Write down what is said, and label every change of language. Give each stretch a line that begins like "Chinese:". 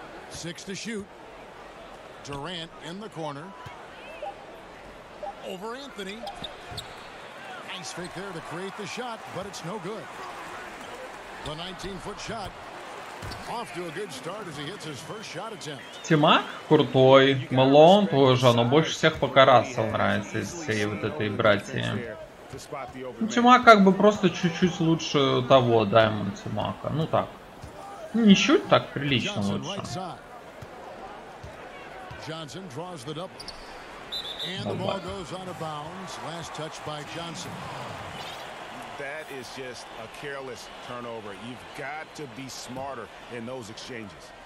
English: 6 to shoot. Durant in the corner. Over Anthony. Nice fake there to create the shot, but it's no good. The 19-foot shot off to a good start as he hits his first shot attempt.
Russian: Тимак крутой, Малон тоже, но больше всех пока Рассел нравится из всей вот этой братьи. Ну, Тимак как бы просто чуть-чуть лучше того, Даймонд Тимака. Ну так. Ну, не чуть, так прилично лучше.
English: Johnson draws the double. And the ball goes out of bounds. Last touch by Johnson. That is just a careless turnover. You've got to be smarter in those exchanges.